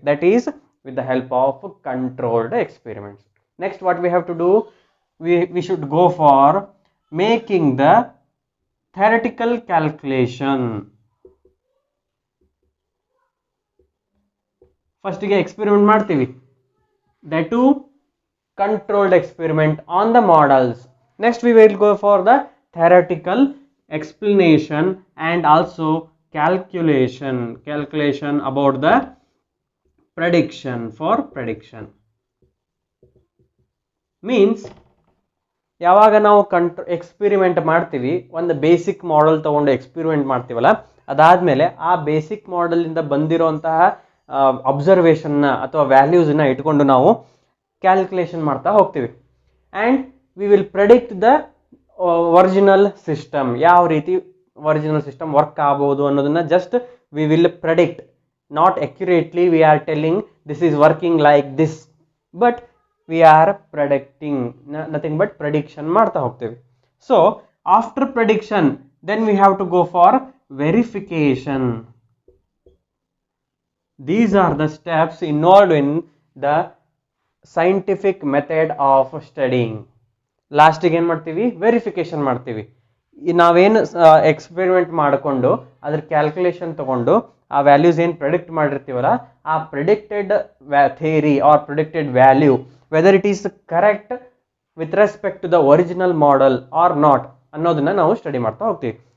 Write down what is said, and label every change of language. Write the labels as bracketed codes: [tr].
[en] That is with the help of controlled experiments. Next what we have to do? We should go for making the theoretical calculation. [kn] First ಗೆ experiment ಮಾಡ್ತೀವಿ. [en] That too controlled experiment on the models. Next we will go for the theoretical explanation and also calculation about the prediction. For prediction means [kn] ಯಾವಾಗ ನಾವು experiment ಮಾಡ್ತೀವಿ, ಒಂದು basic model ತೊಗೊಂಡು experiment ಮಾಡ್ತೀವಲ್ಲ, ಅದಾದಮೇಲೆ ಆ ಬೇಸಿಕ್ ಮಾಡೆಲಿಂದ ಬಂದಿರೋಂತಹ ಅಬ್ಸರ್ವೇಷನ್ನ ಅಥವಾ ವ್ಯಾಲ್ಯೂಸನ್ನ ಇಟ್ಕೊಂಡು ನಾವು ಕ್ಯಾಲ್ಕುಲೇಷನ್ ಮಾಡ್ತಾ ಹೋಗ್ತೀವಿ. [en] and we will predict the [kn] original system, ಯಾವ ರೀತಿ ಒರಿಜಿನಲ್ ಸಿಸ್ಟಮ್ ವರ್ಕ್ ಆಗ್ಬೋದು ಅನ್ನೋದನ್ನ [en] just we will predict, not accurately we are telling this is working like this, but we are predicting, nothing but prediction [kn] ಮಾಡ್ತಾ ಹೋಗ್ತೀವಿ. [en] So after prediction then we have to go for verification. These are the steps involved in the scientific method of studying. [kn] ಲಾಸ್ಟಿಗೆ ಏನು ಮಾಡ್ತೀವಿ, verification ಮಾಡ್ತೀವಿ. ನಾವೇನು experiment ಮಾಡಿಕೊಂಡು ಅದ್ರ calculation ತಗೊಂಡು ಆ ವ್ಯಾಲ್ಯೂಸ್ ಏನು ಪ್ರೆಡಿಕ್ಟ್ ಮಾಡಿರ್ತೀವಲ್ಲ, ಆ predicted theory R predicted value [en] whether it is correct with respect to the original model or not [kn] ಅನ್ನೋದನ್ನ ನಾವು ಸ್ಟಡಿ ಮಾಡ್ತಾ ಹೋಗ್ತೀವಿ.